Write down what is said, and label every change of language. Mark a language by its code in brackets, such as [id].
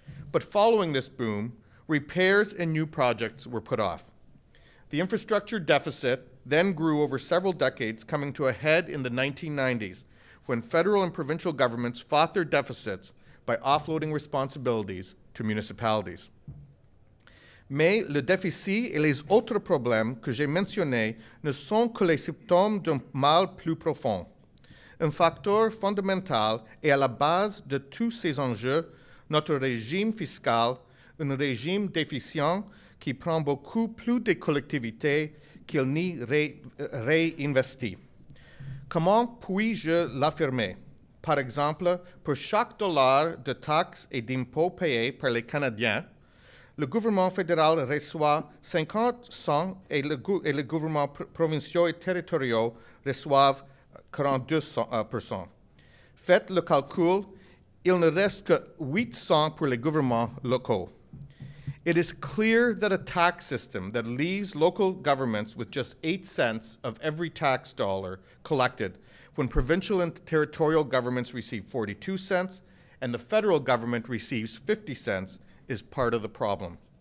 [en] But following this boom, repairs and new projects were put off. The infrastructure deficit then grew over several decades, coming to a head in the 1990s, when federal and provincial governments fought their deficits by offloading responsibilities to municipalities. [fr] Mais le déficit et les autres problèmes que j'ai mentionnés ne sont que les symptômes d'un mal plus profond. Un facteur fondamental et à la base de tous ces enjeux, notre régime fiscal, un régime déficient qui prend beaucoup plus de collectivités qu'il n'y réinvestit. Comment puis-je l'affirmer? Par exemple, pour chaque dollar de taxes et d'impôts payés par les Canadiens, le gouvernement fédéral reçoit 50 cents et les gouvernements provinciaux et territoriaux reçoivent 42%. Faites le calcul, il ne reste que 8 cents pour les gouvernements locaux. [en] It is clear that a tax system that leaves local governments with just 8 cents of every tax dollar collected, when provincial and territorial governments receive 42 cents and the federal government receives 50 cents, is part of the problem.